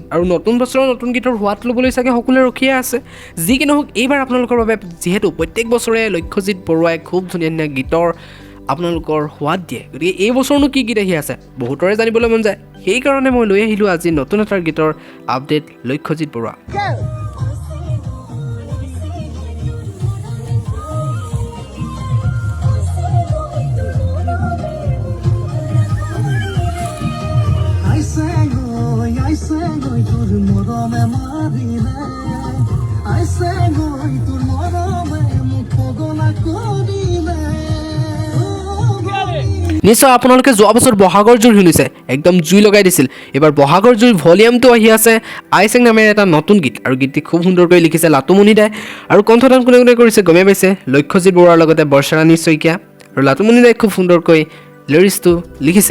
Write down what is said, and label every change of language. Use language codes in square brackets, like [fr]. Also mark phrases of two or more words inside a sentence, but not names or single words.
[as] আৰু নতুন বছৰৰ নতুন গীতৰ সোৱাদ ল'বলৈ চাগে সকলোৱে ৰখিয়ে আছে। যি কি নহওক, এইবাৰ আপোনালোকৰ বাবে যিহেতু প্ৰত্যেক বছৰে লক্ষ্যজিৎ বৰুৱাই খুব ধুনীয়া ধুনীয়া গীতৰ আপোনালোকৰ সোৱাদ দিয়ে, গতিকে এই বছৰনো কি গীত আহি আছে বহুতৰে জানিবলৈ মন যায়। সেইকাৰণে মই লৈ আহিলোঁ আজি নতুন এটা গীতৰ আপডেট, লক্ষ্যজিৎ বৰুৱা। আইচেং তোৰ মৰমে মাৰিলে আইচেং তোৰ মৰমে মুকোগনা কৰিলে নিশ্চয় আপোনালোকে যোৱা বছৰ বহাগৰ জুই শুনিছে, একদম জুই লগাই দিছিল। এবাৰ বহাগৰ জুইৰ ভলিউমটো আহি আছে আইচেং নামেৰে এটা নতুন গীত, আৰু গীতটি খুব সুন্দৰকৈ লিখিছে লাটুমনি দাই, আৰু কণ্ঠদান কোনে কোনে কৰিছে গমেই পাইছে, লক্ষ্যজিৎ বৰুৱাৰ লগতে বৰ্ষাৰাণী শইকীয়া, আৰু লাটুমনি দাই খুব সুন্দৰকৈ লিৰিক্সটো লিখিছে।